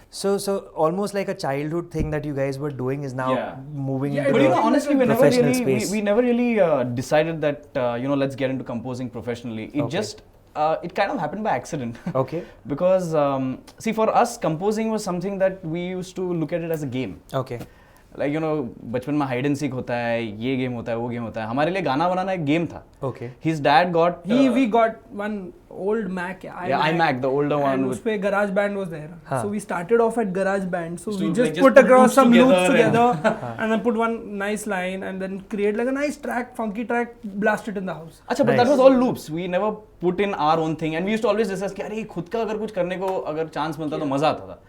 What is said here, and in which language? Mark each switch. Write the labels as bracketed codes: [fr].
[en] So almost like a childhood thing that you guys were doing is now moving into but the honestly, professional space. We never really decided that let's get into composing professionally. It just it kind of happened by accident. Okay. Because see, for us, composing was something that we used to look at it as a game. Okay. Like [hi] बचपन में hide and seek होता है, ये game होता है, वो game होता है. हमारे लिए गाना बनाना एक गेम था. [en] Okay. His dad got we got one old Mac. iMac, the older one. And [hi] उसपे [en] Garage Band was there. So we started off at Garage Band. So we just like put across some loops together and then put one nice line and then create like a nice track, funky track, blast it in the house. [hi] अच्छा, [en] but that was all loops. We never put in our own thing, and we used to always discuss [hi] कि अरे खुद का अगर कुछ करने को अगर chance मिलता तो मजा आता था.